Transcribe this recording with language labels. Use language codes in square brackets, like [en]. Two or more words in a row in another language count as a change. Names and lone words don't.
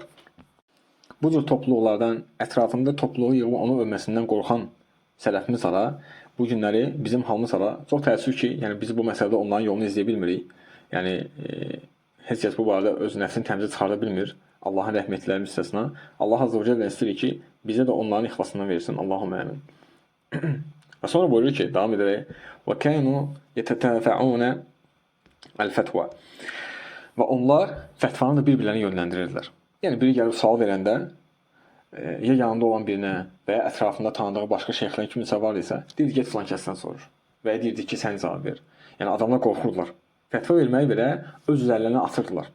[az] Bu cür topluluqlardan, ətrafında topluluğu yığıb onu övməsindən qorxan sələfimiz ara, bu günləri bizim halımız ara çox təəssüf ki, yəni biz bu məsələdə onların yolunu izləyə bilmirik. Yəni heç kəs bu barədə öz nəfsini təmizə çıxarda bilmir. Allahın rəhmətləri müstəsna. Allah [ar] عز وجل [az] istəyir ki, bizə də onların ixlasından versin. [ar] اللهم آمين. [az] Və sonra buyurur ki, davam edərək, [ar] وَكَانُوا يَتَتَافَعُونَ الْفَتْوَى [az] Və onlar fətvanı da bir-birlərini yönləndirirdilər. Yəni biri gəlib sual verəndə, ya yanında olan birinə və ya ətrafında tanıdığı başqa şeyxlər kimisə var isə, deyir, get filan kəsdən sorur. Və ya deyirdi ki, sən cavab ver. Yəni adamlar qorxurdular. Fətva verməyi belə öz üzərlərinə atırdılar.